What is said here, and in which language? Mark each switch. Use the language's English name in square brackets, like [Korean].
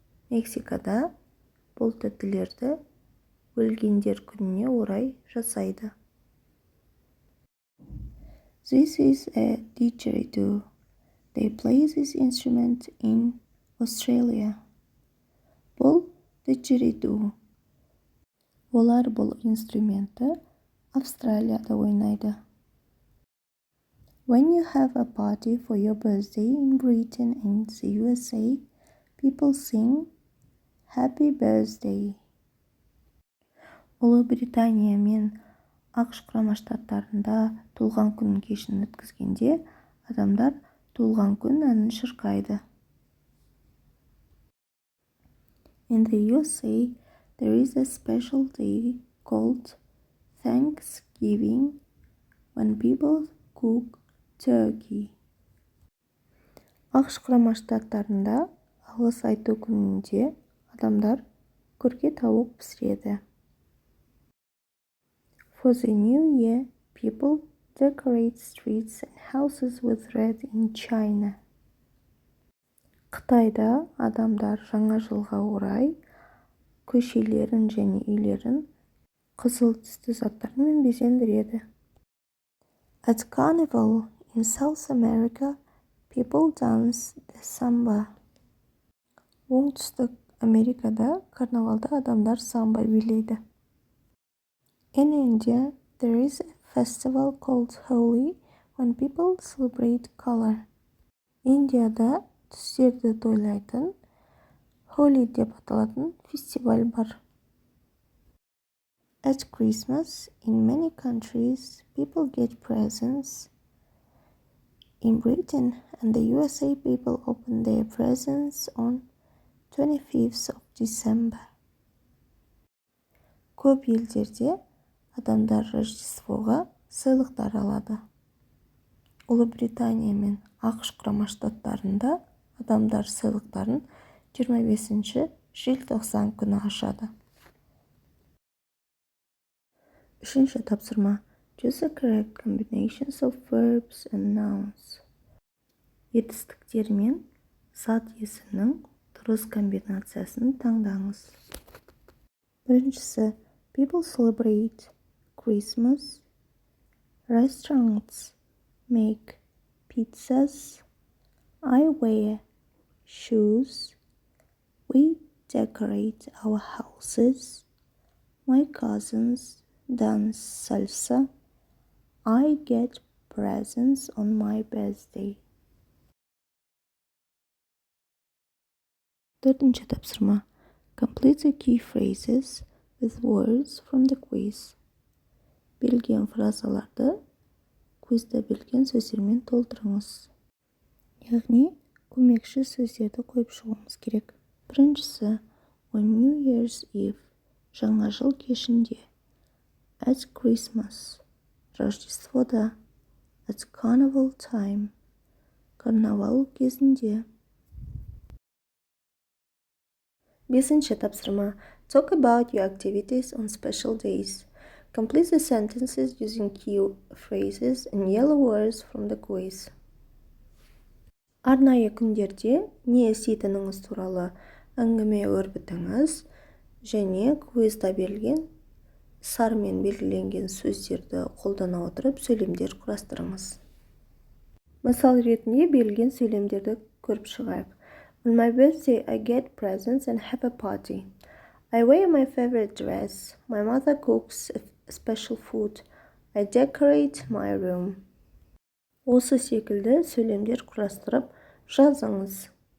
[Kazakh] Мексикада бұл тәттілерді өлгендер күніне орай жасайды. [English] This is a didgeridoo. They play this instrument in Australia. [Kazakh] Бұл didgeridoo. Олар бұл инструментті Австралияда ойнайды. [English] When you have a party for your birthday in Britain and the USA, people sing Happy Birthday. [Kazakh] Ұлыбритания мен ақш құрама штаттарында туылған күн кешін өткізгенде, адамдар туылған күн әнін шырқайды. [English] In the USA, there is a special day called Thanksgiving when people cook turkey. [Kazakh] Ақш құрама штаттарында алғыс айту күнінде адамдар көрге тауық пісіреді. [English] For the new year, people decorate streets and houses with red in China. [Kazakh] Қытайда адамдар жаңа жылға орай көшелерін және үйлерін қызыл түсті заттармен безендіреді. [English] At Carnival in South America, people dance the samba. [Kazakh] Оңтүстік Америкада карнавалда адамдар самба билейді. [English] In India, there is a festival called Holi when people celebrate color. [Kazakh] Индияда түстерді тойлайтын Holi деп аталатын фестиваль бар. [English] At Christmas, in many countries, people get presents. In Britain and the USA, people open their presents on 25th of December. [Kazakh] Көп елдерде адамдар Рождествоға сыйлықтар алады. Ұлыбритания мен ақш құрама штаттарында адамдар сыйлықтарын 25 желтоқсан күні ашады. Үшінші тапсырма. [English] Choose the correct combinations of verbs and nouns. [Kazakh] етістіктер мен зат есімнің дұрыс комбинациясын таңдаңыз. Біріншісі, [English] people celebrate Christmas. Restaurants make pizzas. I wear shoes. We decorate our houses. My cousins dance salsa. I get presents on my birthday. [Kazakh] Dördüncü тапсырма. [English] Complete the key phrases with words from the quiz. [Kazakh] Берілген фразаларды квизде берілген сөздермен толтырыңыз. Яғни, көмекші сөздерді қойып шығуымыз керек. Біріншісі, [English] on New Year's Eve, [Kazakh] жаңа жыл кешінде. [English] At Christmas, [Kazakh] Рождествода. [English] At Carnival time, [Kazakh] карнавал кезінде. Бесінші тапсырма. [English] Talk about your activities on special days. Complete the sentences using key phrases and yellow words from the quiz. [Kazakh] Арнайы күндерде не істейтініңіз туралы әңгіме өрбітіңіз және квизда берілген сармен белгіленген сөздерді қолдана отырып сөйлемдер құрастырыңыз. Мысал ретінде берілген сөйлемдерді көріп шығайық. [English] On my birthday, I get presents and have a party. I wear my favorite dress. My mother cooks special food. I decorate my room. [Kazakh] Осы секілді сөйлемдер құрастырып жазыңыз.